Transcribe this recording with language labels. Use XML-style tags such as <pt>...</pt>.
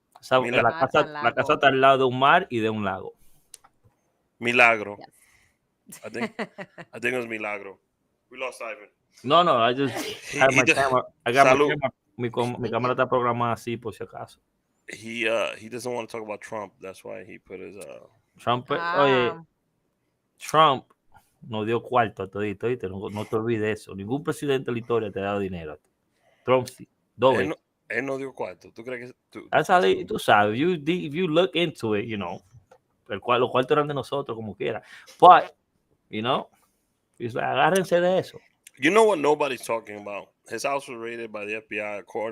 <es>La casa está al lado de un mar y de un lago. Milagro.</es> <en>Yes. I think it was Milagro. We lost Ivan. No, I just had my camera. I got</en> <es>Salud.</es> <en>my camera.</en> <es>Mi cámara está programada así por si acaso.</es> <en>He doesn't want to talk about Trump. That's why he put his</en> <es>Trump, oye, Trump nos dio cuarto a todito, ¿viste? No te olvides eso. Ningún presidente de la historia te ha dado dinero. Trump sí, doble. Él no dio cuarto. ¿Tú crees que</es> <en>That's how</en> <es>tú sabes,</es> <en>if you look into it, you know,</en> <es>los cuartos eran de nosotros como quiera.</es> <en>But, you know, it's like,</en> <es>agárrense de eso.</es> <en>You know what nobody's talking about? His house was raided by the FBI.</en>